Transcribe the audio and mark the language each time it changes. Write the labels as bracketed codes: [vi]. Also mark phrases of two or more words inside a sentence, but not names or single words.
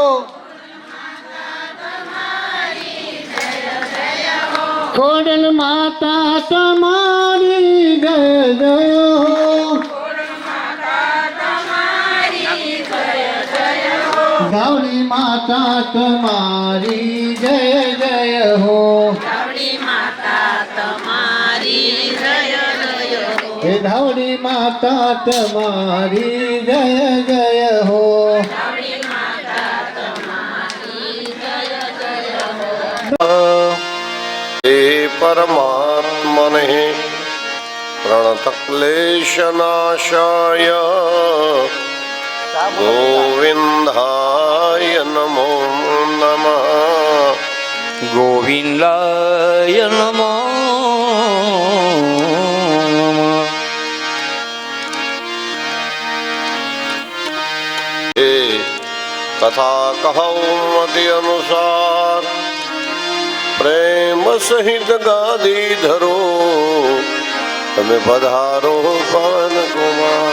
[gu] ખોડલ માતા તમારી જય જય હો ગાવડી માતા તમારી જય જય હો ગાવડી માતા તમારી જય જય હો હે ધાવડી માતા તમારી જય જય હો ગાવડી માતા તમારી જય જય હો [sa] हे परमात्मने प्रणतक्लेशनाशाय ગોવિંદાય નમો નમઃ. ગોવિંદાય નમો [gu] કથા કહૌમતિ અનુસાર પ્રેમ સહિત ગાદી ધરો તમે પધારો પવન કુમાર.